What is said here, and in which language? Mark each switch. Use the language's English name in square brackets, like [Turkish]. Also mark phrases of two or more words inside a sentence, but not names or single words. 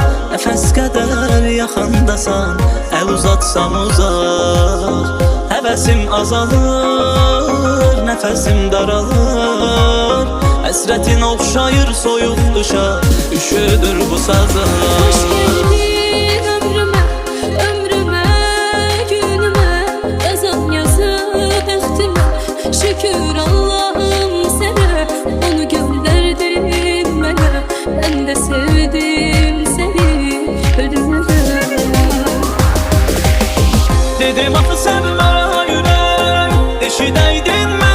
[Azerbaijani] Nəfəs qədər yaxındasan, əl uzatsam uzaq. Həvəsim azalır, nəfəsim daralır. Həsrətin oxşayır soyuq qışa, üşüdür bu sazım. [Turkish] Hoş geldin ömrüme, ömrüme, günüme. Yazan yazıp ehtime, şükür Allah'ım sana. Onu gönderdin bana, ben de sevdim seni ölümüne. [Azerbaijani] Dedim axı sevmə ürək. Eşidəydin